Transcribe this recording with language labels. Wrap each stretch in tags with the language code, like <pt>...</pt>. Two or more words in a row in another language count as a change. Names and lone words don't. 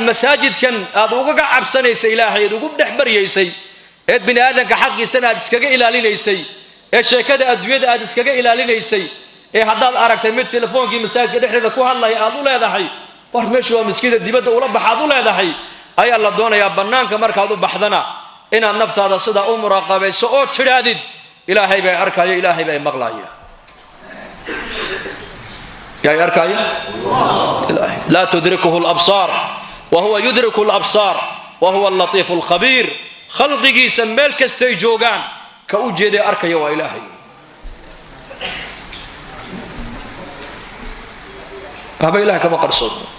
<so>masaajidkan aad ugaga cabsanaysa ilaahay aad ugu dhex baryaysay eed bini aadanka xaqiisana aad iskaga ilaalinaysay ee sheekada adduunyada aad iskaga ilaalinaysay ee haddaad aragtay mid telefoonkii masaajidka dhexdeeda ku hadlaya aad u leedahay war meeshu waa miskiida dibadda ula baxaad u leedahay ayaa la doonayaa bannaanka markaad u baxdana inaad naftaada sida u muraaqabayso oo tidhaadid ilaahay bay arkaya ilaahay bay maqlaya yaay arkaya ilaahay</so> <ar>لا تدركه الأبصار وهو يدرك الأبصار وهو اللطيف الخبير</ar> <so>khalqigiisa meel kastay joogaan ka u jeeday arkaya waa ilaahay haba ilaahay kama qarsoon</so>